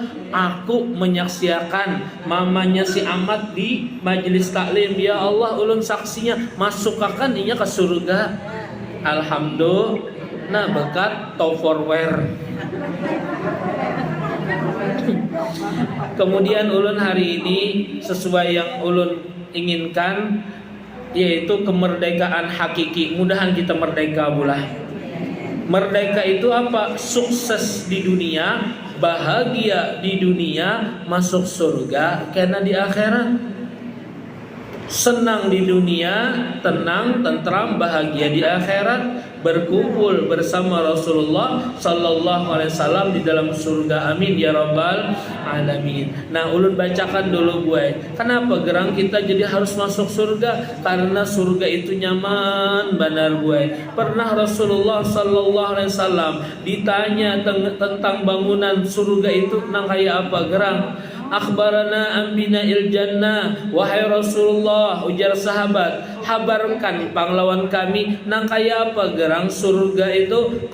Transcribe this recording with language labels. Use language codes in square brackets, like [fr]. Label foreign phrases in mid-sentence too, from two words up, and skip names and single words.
[id] Aku menyaksikan mamanya si Ahmad di majelis taklim. [bjn] Ya Allah, ulun saksinya masuk akan inya ke surga. [id] Alhamdulillah. Nah, berkat topperware. Kemudian ulun hari ini sesuai yang ulun inginkan, yaitu kemerdekaan hakiki. Mudahan kita merdeka pula. Merdeka itu apa? Sukses di dunia, bahagia di dunia, masuk surga karena di akhirat. Senang di dunia, tenang, tentram, bahagia di akhirat, berkumpul bersama Rasulullah [ar] sallallahu alaihi wasallam [id] di dalam surga. [ar] Amin ya rabbal alamin. [bjn] Nah, ulun bacakan dulu gue. Kenapa gerang kita jadi harus masuk surga? Karena surga itu nyaman benar gue. [id] Pernah Rasulullah [ar] sallallahu alaihi wasallam [id] ditanya tentang bangunan surga itu [bjn] nang kayak apa gerang? [ar] Akhbarana ambina il jannah. [bjn] Wahai Rasulullah, ujar sahabat, habarkan panglawan kami nang kaya apa gerang surga itu?